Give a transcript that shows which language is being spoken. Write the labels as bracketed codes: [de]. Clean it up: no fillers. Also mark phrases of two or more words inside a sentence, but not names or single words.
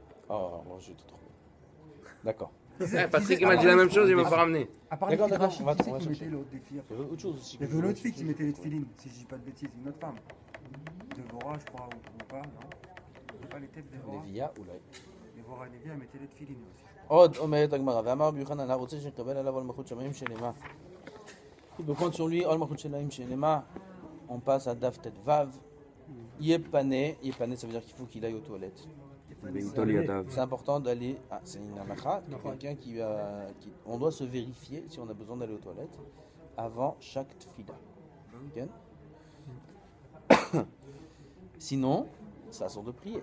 [fr] Oh, moi je te trouve. D'accord. Patrick m'a dit la même chose, il m'a pas ramené. À part les filles de Rachid, on va qui c'est qui chercher. mettait l'autre des filles? Il y avait autre chose aussi. Il y avait une autre fille qui mettait les tefilines, si je dis pas de bêtises, une autre femme. Dévora, je crois, ou pas, non? C'est pas les têtes Dévora? Lévia ou là. Dévora et Lévia mettaient les tefilines aussi. [he] עוד אומרת הגמרא, ואמר רבי יוחנן, הרוצה שנקבל עליו עול מלכות שמיים שלמה. [fr] Il compte sur lui, [he] עול מלכות שמיים שלמה. [fr] On passe à [he] דף ט ו. [fr] Yepane, ça veut dire qu'il faut qu'il aille aux toilettes. C'est important d'aller. Ah, c'est une halakha, quelqu'un qui on doit se vérifier si on a besoin d'aller aux toilettes avant chaque tfila. Sinon, c'est à sort de prier.